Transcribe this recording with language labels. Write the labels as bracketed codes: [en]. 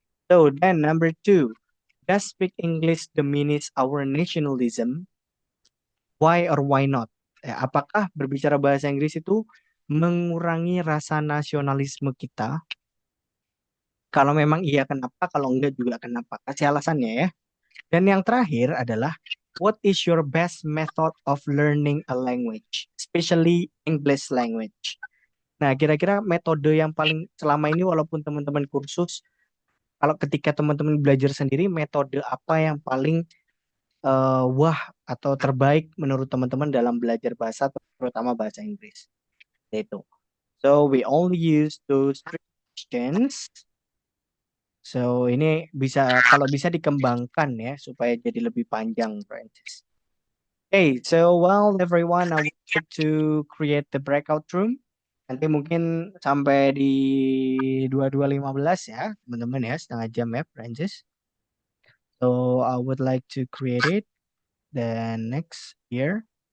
[en] So then number 2, does speak English diminish our nationalism? Why or why not? [id] Apakah berbicara bahasa Inggris itu mengurangi rasa nasionalisme kita? Kalau memang iya, kenapa? Kalau enggak juga kenapa? Kasih alasannya ya. Dan yang terakhir adalah, [en] what is your best method of learning a language, especially English language? [id] Nah, kira-kira metode yang paling selama ini walaupun teman-teman kursus, kalau ketika teman-teman belajar sendiri, metode apa yang paling wah atau terbaik menurut teman-teman dalam belajar bahasa, terutama bahasa Inggris? Itu. [en] So we only use those three questions. [id] So ini bisa kalau bisa dikembangkan ya supaya jadi lebih panjang, Francis. [en] Okay, so well everyone, I would like to create the breakout room. [id] Nanti mungkin sampai di 22.15 ya, teman-teman ya, setengah jam ya, Francis. [en] So I would like to create it. Then next here.